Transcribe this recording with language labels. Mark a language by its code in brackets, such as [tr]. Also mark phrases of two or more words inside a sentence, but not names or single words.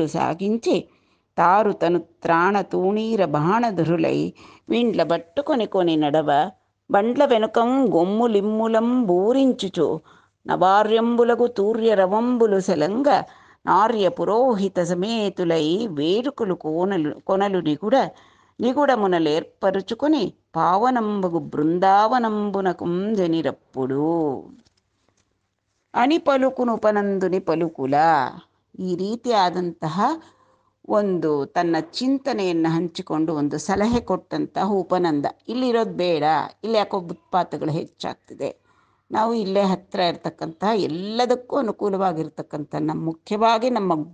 [te] సాగించి తారు తను త్రాణ తూణీర బాణధురులై విండ్ల బట్టుకొని కొని నడవ బండ్ల వెనుకం గొమ్ములిమ్ములం బూరించుచు నవార్యంబులగు తూర్య రవంబులు సెలంగ నార్య పురోహిత సమేతులై వేడుకలు కొనలు నిగుడమునలేర్పరుచుకొని పావనంబగు బృందావనంబునకుం జనిరప్పుడు. అని పలుకునుపనందుని పలుకుల, [kn] ಈ ರೀತಿಯಾದಂತಹ ಒಂದು ತನ್ನ ಚಿಂತನೆಯನ್ನು ಹಂಚಿಕೊಂಡು ಒಂದು ಸಲಹೆ ಕೊಟ್ಟಂತಹ ಉಪನಂದ. ಇಲ್ಲಿರೋದು ಬೇಡ, ಇಲ್ಲಿ ಯಾಕೋ ಉತ್ಪಾತಗಳು ಹೆಚ್ಚಾಗ್ತಿದೆ, ನಾವು ಇಲ್ಲೇ ಹತ್ತಿರ ಇರ್ತಕ್ಕಂಥ ಎಲ್ಲದಕ್ಕೂ ಅನುಕೂಲವಾಗಿರ್ತಕ್ಕಂಥ ಮುಖ್ಯವಾಗಿ ನಮ್ಮ